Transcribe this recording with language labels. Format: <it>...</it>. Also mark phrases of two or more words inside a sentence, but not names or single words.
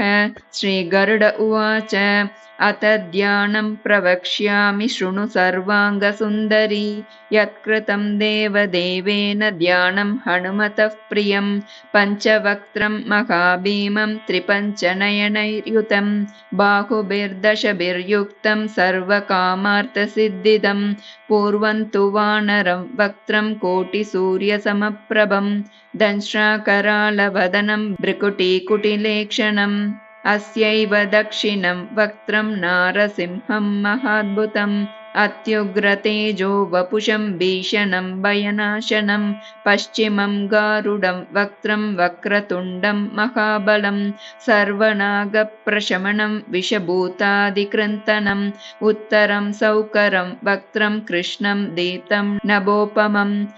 <sa>श्री गरुड उवाच अथ ध्यानं प्रवक्ष्यामि शृणु सर्वाङ्ग सुन्दरि यत्कृतं देवदेवेन ध्यानं हनुमतः प्रियम् पञ्चवक्त्रं महाभीमं त्रिपञ्चनयनैर्युतम् बाहुभिर्दशभिर्युक्तं सर्वकामार्थ सिद्धिदम् पूर्वं तु वानरं वक्त्रं कोटि सूर्य समप्रभम् दंष्ट्राकरालवदनं भृकुटीकुटिलेक्षणम् अस्यैव दक्षिणं वक्त्रं नारसिंहं महाद्भुतम् अत्युग्रतेजो वपुषं भीषणं भयनाशनं पश्चिमं गारुडं वक्त्रं वक्रतुण्डं महाबलं सर्वनागप्रशमनं विषभूतादिकृन्तनम् उत्तरं सौकरं वक्त्रं कृष्णं दीप्तं नभोपमं</sa>